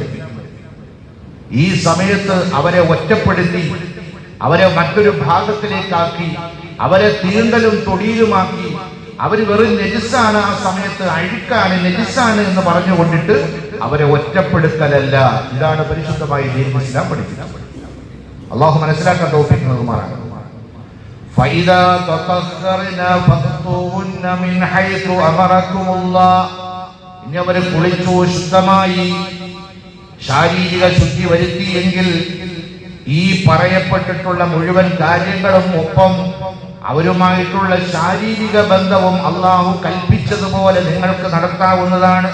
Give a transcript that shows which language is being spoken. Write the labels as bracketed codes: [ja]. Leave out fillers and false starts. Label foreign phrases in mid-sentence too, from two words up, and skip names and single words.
[ml] ഈ സമയത്ത് അവരെ ഒറ്റപ്പെടുത്തി അവരെ മറ്റൊരു ഭാഗത്തിലേക്കാക്കി അവരെ തീണ്ടലും തൊടിയിലുമാക്കി അവർ വെറും നെജിസാണ്, ആ സമയത്ത് അഴുക്കാണ്, നെജിസാണ് എന്ന് പറഞ്ഞുകൊണ്ടിട്ട് അവരെ ഒറ്റപ്പെടുത്തലല്ല. ഇതാണ് പരിശുദ്ധമായ [ar] دين الإسلام [ml] പഠിപ്പിക്കുന്നത്. അള്ളാഹു മനസ്സിലാക്കാൻ തൗഫീഖ് നൽകുമാറാകട്ടെ. [ar] فَإِذَا تَطَهَّرْنَ فَأْتُوهُنَّ مِنْ حَيْثُ أَمَرَكُمُ اللَّهُ. [ml] ഇനി അവർ കുളിച്ചു ശുദ്ധമായി ശാരീരിക ശുദ്ധി വരുത്തിയെങ്കിൽ ഈ പറയപ്പെട്ടിട്ടുള്ള മുഴുവൻ കാര്യങ്ങളും ഒപ്പം അവരുമായിട്ടുള്ള ശാരീരിക ബന്ധവും അള്ളാഹു കൽപ്പിച്ചതുപോലെ നിങ്ങൾക്ക് നടത്താവുന്നതാണ്.